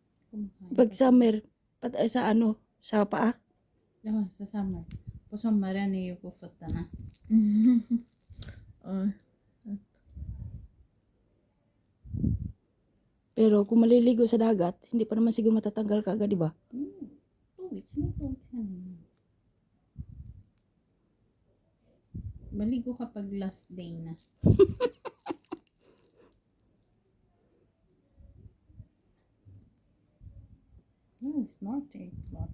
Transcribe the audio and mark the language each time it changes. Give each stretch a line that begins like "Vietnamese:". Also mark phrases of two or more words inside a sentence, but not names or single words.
Filipino: Kumakain Pag ka. summer, sa ano, sa paa. Ja, sa summer.
Swedish: På sommaren är ju på fötterna. Ja.
Filipino: Pero kung maliligo sa dagat, hindi pa naman siguro matatanggal ka agad, di ba? 2 weeks, may 2 weeks na naman. Maligo kapag
English: last day
Filipino: na.
Swedish: Snart är det klart.